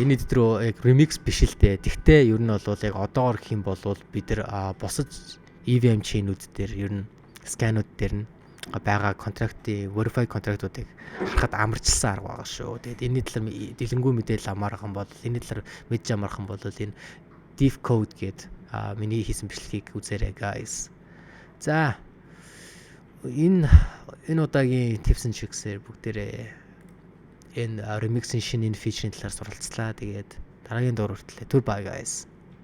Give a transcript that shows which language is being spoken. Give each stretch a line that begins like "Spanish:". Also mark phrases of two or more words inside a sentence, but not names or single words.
Mongolian: Энэ editor яг remix биш л дээ. Тэгтээ ер нь бол яг одоогор гэх юм бол бид нар бусад EVM chain-үүд дээр ер нь scan-ууд дээр нь байгаа контрактын verified контрактуудыг харахад амарчилсан арга байгаа шүү. Тэгээд энэ талаар дэлгэнгүй мэдээлэл амаарах юм бол энэ талаар мэдж амарах юм бол энэ diff code гэдэг миний хийсэн бичлэгийг үзээрэй guys. За энэ удаагийн
English: tips and tricks-
Mongolian: ээр бүгдээрээ энэ remix-ийн шинэ feature-ийн талаар суралцлаа. Тэгээд дараагийн дугаар хүртэл түр
English: bye guys.